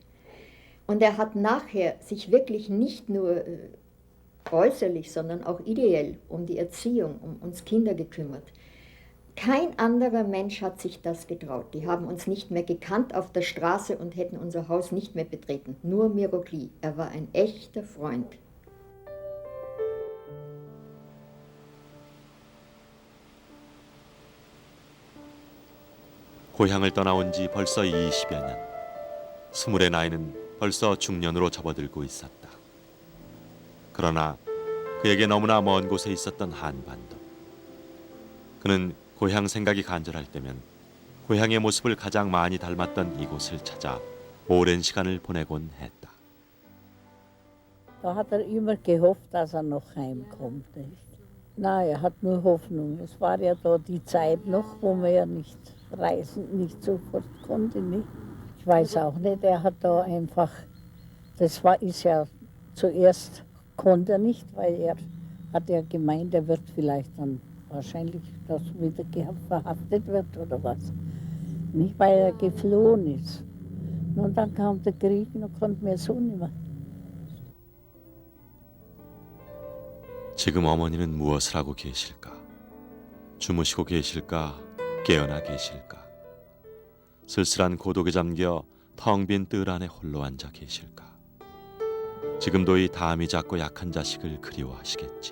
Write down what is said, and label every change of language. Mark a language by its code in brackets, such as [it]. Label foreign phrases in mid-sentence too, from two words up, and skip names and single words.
[de] Und er hat nachher sich wirklich nicht nur äußerlich, sondern auch ideell um die Erziehung, um uns Kinder gekümmert. Kein anderer Mensch hat sich das getraut. Die haben uns nicht mehr gekannt auf der Straße und hätten unser Haus nicht mehr betreten. Nur Mirok Lee. Er war ein echter Freund. [ko] 고향을 떠나온 지 벌써 20여 년. 스물의 나이는 벌써 중년으로 접어들고 있었다. 그러나 그에게 너무나 먼 곳에 있었던 한반도. 그는 고향 생각이 간절할 때면 고향의 모습을 가장 많이 닮았던 이곳을 찾아 오랜 시간을 보내곤 했다. [de] Da hat immer gehofft, dass noch heimkommt. Nicht? Na, hat nur Hoffnung. Es war ja da die Zeit noch, wo man ja nicht reisen, nicht sofort konnte. Nicht? Ich weiß auch nicht, er hat da einfach, ist ja zuerst konnte er nicht, weil er hat ja gemeint, er wird vielleicht dann wahrscheinlich, dass wieder verhaftet wird oder was. Nicht, weil er geflohen ist. Und dann kam der Krieg und dann konnte mir so nicht mehr. [ko] 지금 어머니는 무엇을 하고 계실까? 주무시고 계실까? 깨어나 계실까? 쓸쓸한 고독에 잠겨 텅 빈 뜰 안에 홀로 앉아 계실까? 지금도 이 담이 작고 약한 자식을 그리워하시겠지.